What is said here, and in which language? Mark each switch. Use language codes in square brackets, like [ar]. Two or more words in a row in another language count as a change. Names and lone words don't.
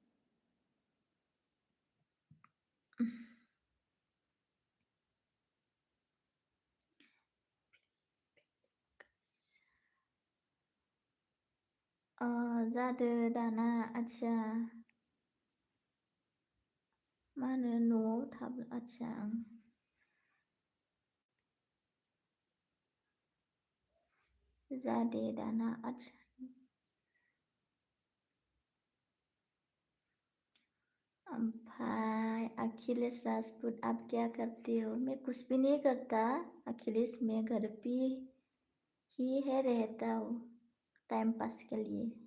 [brx] जादो दाना, अच्छा मा होनो न'आव थाब्ला, अच्छा जादे दाना, अच्छा। [hi] भाई अखिलेश राजपूत, आप क्या करते हो? मैं कुछ भी नहीं करता अखिलेश, मैं घर पे ही है रहता हूँ टाइम पास के लिए।